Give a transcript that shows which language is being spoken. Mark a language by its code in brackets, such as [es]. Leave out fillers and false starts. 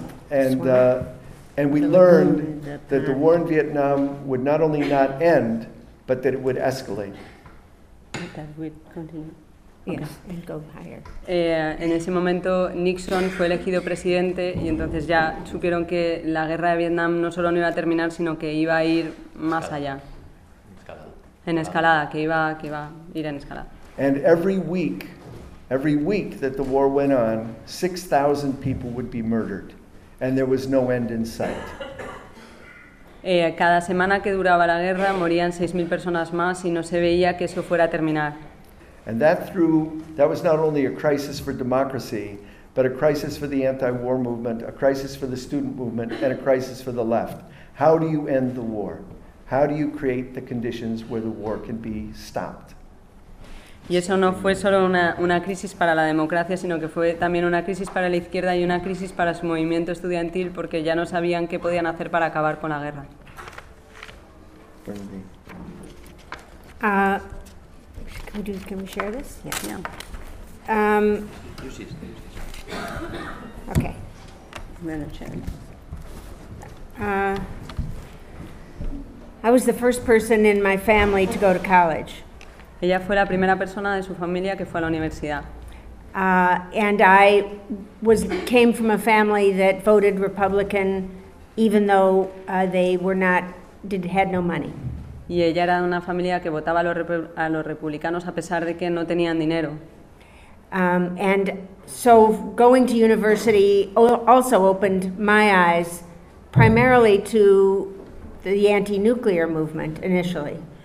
[en] And we learned that the war in Vietnam would not only not end, but that it would escalate. That would continue. Yes, go higher. [es] En ese momento Nixon fue elegido presidente y entonces ya supieron que la guerra de Vietnam no solo no iba a terminar, sino que iba a ir más escalada. Allá. Escalada. En escalada, que iba a ir en escalada. [en] And every week that the war went on, 6,000 people would be murdered and there was no end in sight. [es] Cada semana que duraba la guerra morían 6,000 personas más y no se veía que eso fuera a terminar. [en] And that was not only a crisis for democracy, but a crisis for the anti-war movement, a crisis for the student movement, and a crisis for the left. How do you end the war? How do you create the conditions where the war can be stopped? [es] Y eso no fue solo una crisis para la democracia, sino que fue también una crisis para la izquierda y una crisis para su movimiento estudiantil, porque ya no sabían qué podían hacer para acabar con la guerra. [en] Can we share this? Yeah. Yeah. Use this. Okay. I was the first person in my family to go to college. [es] Ella fue la primera persona de su familia que fue a la universidad. [en] And I came from a family that voted Republican, even though they had no money. [es] Y ella era de una familia que votaba a los republicanos a pesar de que no tenían dinero. [en] And so going to university also opened my eyes primarily to the anti-nuclear movement initially.